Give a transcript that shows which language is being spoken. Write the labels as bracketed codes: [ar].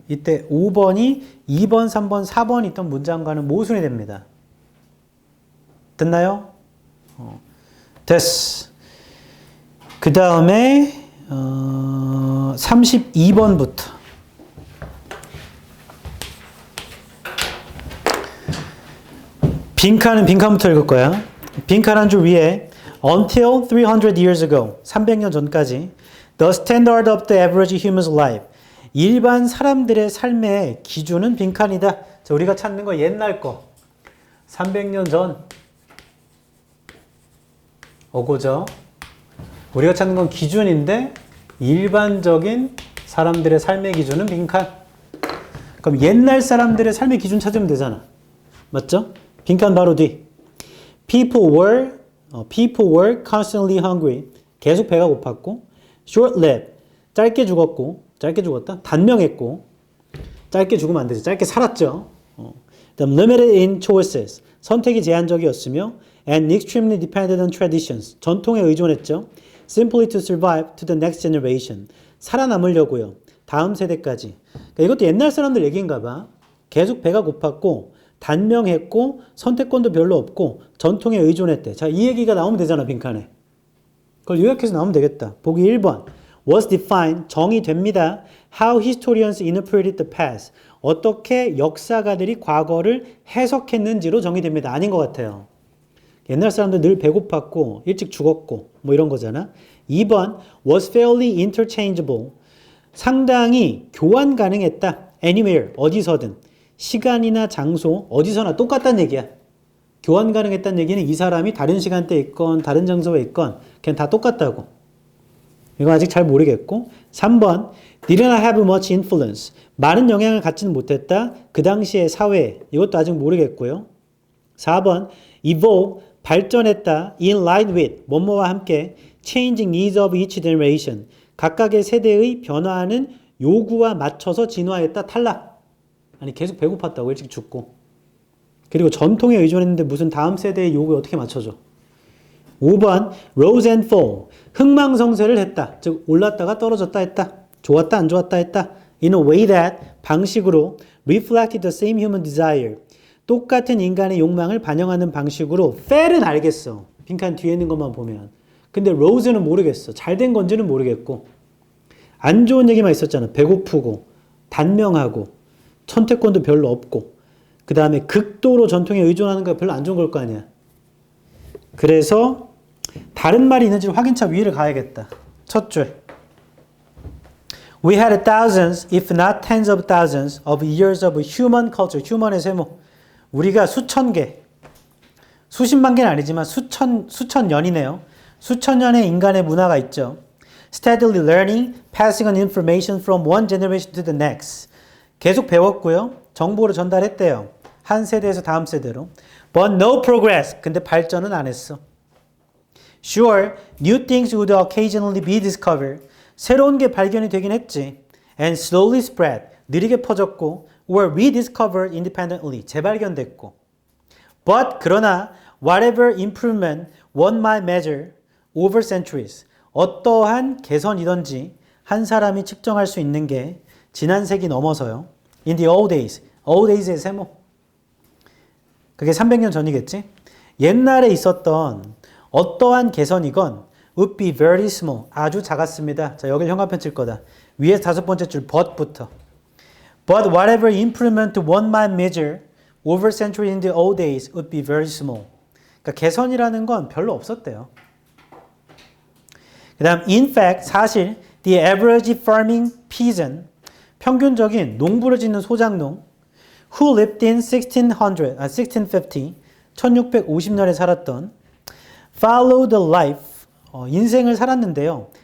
[ko] 이때 5번이 2번, 3번, 4번 있던 문장과는 모순이 됩니다. 됐나요? 됐어. 그 다음에 32번부터 빈칸부터 읽을 거야. 빈칸 한 줄 위에 [en] Until 300 years ago, [ko] 300년 전까지 [en] The standard of the average human's life. [ko] 일반 사람들의 삶의 기준은 빈칸이다. 자, 우리가 찾는 거 옛날 거. 300년 전. 어고죠. 우리가 찾는 건 기준인데 일반적인 사람들의 삶의 기준은 빈칸. 그럼 옛날 사람들의 삶의 기준 찾으면 되잖아. 맞죠? 빈칸 바로 뒤. [en] People were constantly hungry. [ko] 계속 배가 고팠고, short-lived. 짧게 죽었다. 단명했고, 짧게 죽으면 안 되죠. 짧게 살았죠. 그다음 [en] limited in choices. [ko] 선택이 제한적이었으며, [en] and extremely dependent on traditions. [ko] 전통에 의존했죠. [en] simply to survive to the next generation. [ko] 살아남으려고요. 다음 세대까지. 그러니까 이것도 옛날 사람들 얘기인가 봐. 계속 배가 고팠고, 단명했고, 선택권도 별로 없고, 전통에 의존했대. 자, 이 얘기가 나오면 되잖아, 빈칸에. 그걸 요약해서 나오면 되겠다. 보기 1번. [en] was defined, [ko] 정의됩니다. [en] How historians interpreted the past. [ko] 어떻게 역사가들이 과거를 해석했는지로 정의됩니다. 아닌 것 같아요. 옛날 사람들 늘 배고팠고, 일찍 죽었고, 뭐 이런 거잖아. 2번. [en] was fairly interchangeable. [ko] 상당히 교환 가능했다. anywhere, 어디서든. 시간이나 장소, 어디서나 똑같다는 얘기야. 교환 가능했다는 얘기는 이 사람이 다른 시간대에 있건 다른 장소에 있건 그냥 다 똑같다고. 이건 아직 잘 모르겠고. 3번. [en] did not have much influence. [ko] 많은 영향을 갖지는 못했다. 그 당시의 사회에. 이것도 아직 모르겠고요. 4번. evolve. 발전했다. [en] in line with. [ko] 뭐뭐와 함께. [en] changing needs of each generation. [ko] 각각의 세대의 변화하는 요구와 맞춰서 진화했다. 탈락. 아니 계속 배고팠다고 일찍 죽고. 그리고 전통에 의존했는데 무슨 다음 세대의 요구에 어떻게 맞춰줘. 5번 rose and fall. 흥망성쇠를 했다. 즉 올랐다가 떨어졌다 했다. 좋았다 안 좋았다 했다. [en] In a way that [ko] 방식으로 [en] reflected the same human desire. [ko] 똑같은 인간의 욕망을 반영하는 방식으로 fell은 알겠어. 빈칸 뒤에 있는 것만 보면. 근데 rose는 모르겠어. 잘된 건지는 모르겠고. 안 좋은 얘기만 있었잖아. 배고프고 단명하고 선택권도 별로 없고 그 다음에 극도로 전통에 의존하는 거 별로 안 좋은 걸 거 아니야. 그래서 다른 말이 있는지 확인차 위를 가야겠다. 첫 줄. [en] We had thousands, if not tens of thousands of years of human culture. [ko] human의 세모. 우리가 수천 개, 수십만 개는 아니지만 수천 년이네요. 수천 년의 인간의 문화가 있죠. [en] Steadily learning, passing on information from one generation to the next. [ko] 계속 배웠고요. 정보를 전달했대요. 한 세대에서 다음 세대로. [en] But no progress. [ko] 근데 발전은 안 했어. [en] Sure, new things would occasionally be discovered. [ko] 새로운 게 발견이 되긴 했지. [en] And slowly spread. [ko] 느리게 퍼졌고, [en] were rediscovered independently. [ko] 재발견됐고. [en] But [ko] 그러나 [en] whatever improvement one might measure over centuries. [ko] 어떠한 개선이든지 한 사람이 측정할 수 있는 게 지난 세기 넘어서요. [en] In the old days. [ko] old days의 세모. 그게 300년 전이겠지? 옛날에 있었던 어떠한 개선이건 [en] would be very small. [ko] 아주 작았습니다. 자, 여길 형광펜 칠 거다. 위에 다섯 번째 줄 but부터. [en] But whatever improvement one might measure over century in the old days would be very small. [ko] 그러니까 개선이라는 건 별로 없었대요. [en] 그 다음 in fact, [ko] 사실 [en] the average farming peasant, [ko] 평균적인 농부를 짓는 소작농 [en] who lived in 1650, [ko] 1650년에 살았던 [en] followed the life, [ko] 인생을 살았는데요.